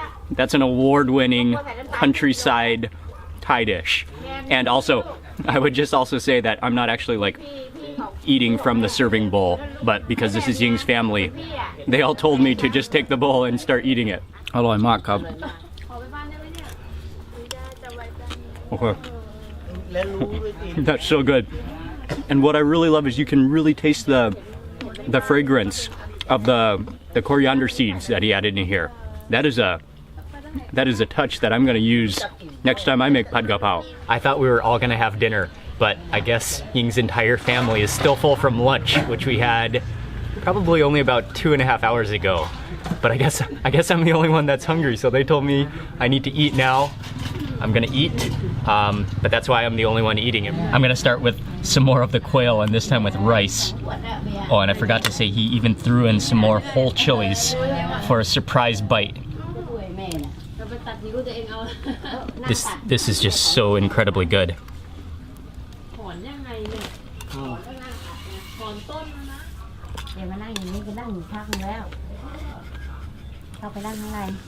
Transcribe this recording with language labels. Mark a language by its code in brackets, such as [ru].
[en] That's an award-winning countryside Thai dish. And also, I would just also say that I'm not actually like eating from the serving bowl, but because this is Ying's family, they all told me to just take the bowl and start eating it. [th] อร่อยมากครับ Okay. [en] That's so good. And what I really love is you can really taste the fragrance of the coriander seeds that he added in here. That is a touch that I'm going to use next time I make pad gapao. I thought we were all going to have dinner, but I guess Ying's entire family is still full from lunch, which we had probably only about 2.5 hours ago. But I guess I'm the only one that's hungry, so they told me I need to eat now. I'm gonna eat, but that's why I'm the only one eating it. I'm gonna start with some more of the quail, and this time with rice. Oh, and I forgot to say he even threw in some more whole chilies for a surprise bite. This is just so incredibly good. [th] ถอนยังไงเนี่ยถอนต้นแล้วนะเดี๋ยวมานั่งอย่างนี้ก็นั่งอยู่พักนึงแล้วเข้าไปนั่งข้างใน